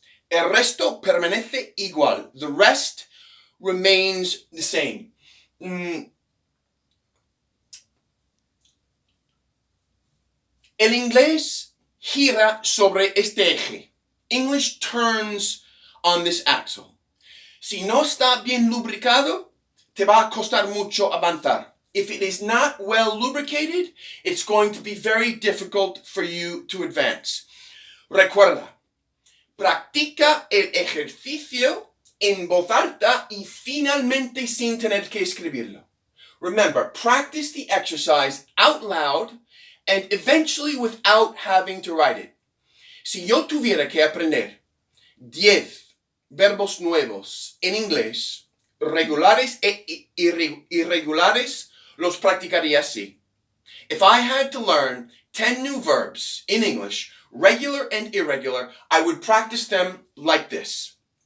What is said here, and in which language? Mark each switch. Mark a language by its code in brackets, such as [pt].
[es] El resto permanece igual. [en] The rest remains the same. [es] El inglés gira sobre este eje. [en] English turns on this axle. [es] Si no está bien lubricado, te va a costar mucho avanzar. [en] If it is not well lubricated, it's going to be very difficult for you to advance. [es] Recuerda, practica el ejercicio en voz alta y finalmente sin tener que escribirlo. [en] Remember, practice the exercise out loud and eventually without having to write it. [es] Si yo tuviera que aprender 10 verbos nuevos en inglés, regulares e irregulares, los practicaría así. [en] If I had to learn 10 new verbs in English, regular and irregular, I would practice them like this.